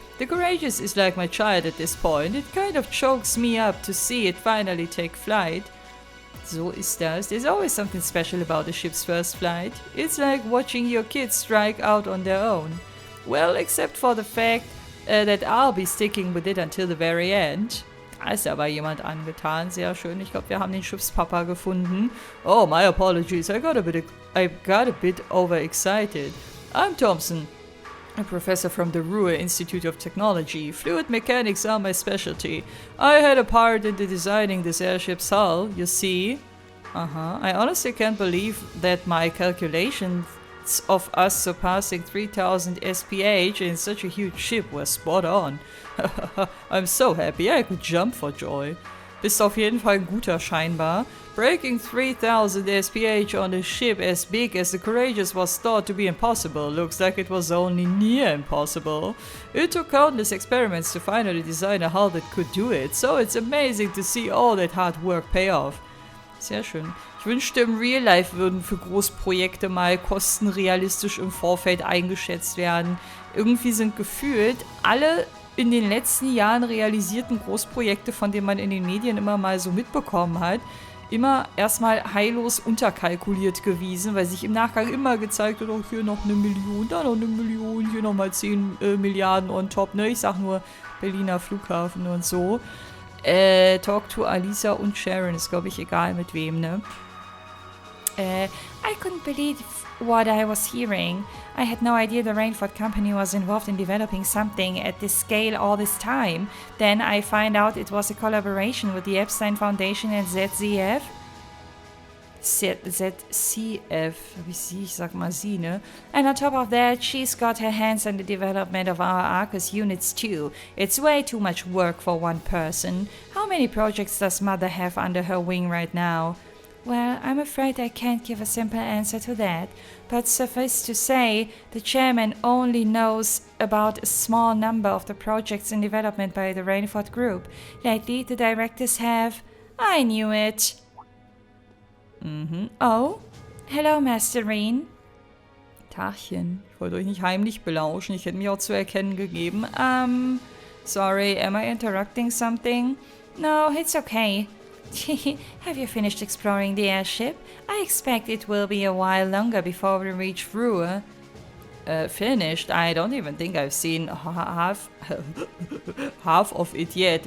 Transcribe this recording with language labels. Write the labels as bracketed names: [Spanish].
[English] The Courageous is like my child at this point. It kind of chokes me up to see it finally take flight. [German] So ist das. [English] There's always something special about a ship's first flight. It's like watching your kids strike out on their own. Well, except for the fact that I'll be sticking with it until the very end. [German] Da ist aber jemand angetan. Sehr schön. Ich glaube, wir haben den Schiffspapa gefunden. [English] Oh, my apologies. I got a bit overexcited. I'm Thompson, a professor from the Roer Institute of Technology. Fluid mechanics are my specialty. I had a part in designing this airship's hull, you see. I honestly can't believe that my calculations of us surpassing 3000 SPH in such a huge ship were spot on. I'm so happy I could jump for joy. [German] Bist auf jeden Fall ein guter scheinbar. [English] Breaking 3000 SPH on a ship as big as the Courageous was thought to be impossible. Looks like it was only near impossible. It took countless experiments to finally design a hull that could do it, so it's amazing to see all that hard work pay off. [German] Sehr schön. Ich wünschte, im Real Life würden für Großprojekte mal Kosten realistisch im Vorfeld eingeschätzt werden. Irgendwie sind gefühlt alle in den letzten Jahren realisierten Großprojekte, von denen man in den Medien immer mal so mitbekommen hat, immer erstmal heillos unterkalkuliert gewesen, weil sich im Nachgang immer gezeigt hat, oh, hier noch 1 Million, da noch 1 Million, hier nochmal 10 Milliarden on top, ne? Ich sag nur Berliner Flughafen und so. [English] Talk to [German] Alisa und Sharon, ist glaube ich egal mit wem, ne? [English] I couldn't believe what I was hearing. I had no idea the Rainford company was involved in developing something at this scale all this time. Then I find out it was a collaboration with the Epstein Foundation and ZCF. [German] ZCF, ich sag mal sie, ne? [English] And on top of that, she's got her hands on the development of our Arcus units too. It's way too much work for one person. How many projects does Mother have under her wing right now? Well, I'm afraid I can't give a simple answer to that, but suffice to say, the chairman only knows about a small number of the projects in development by the Rainford Group. Lately, the directors have... I knew it! Oh? Hello, Master Reen. [German] Tachchen, ich wollte euch nicht heimlich belauschen, ich hätte mich auch zu erkennen gegeben. [English] Sorry, am I interrupting something? No, it's okay. Have you finished exploring the airship? I expect it will be a while longer before we reach Roer. Finished? I don't even think I've seen half of it yet.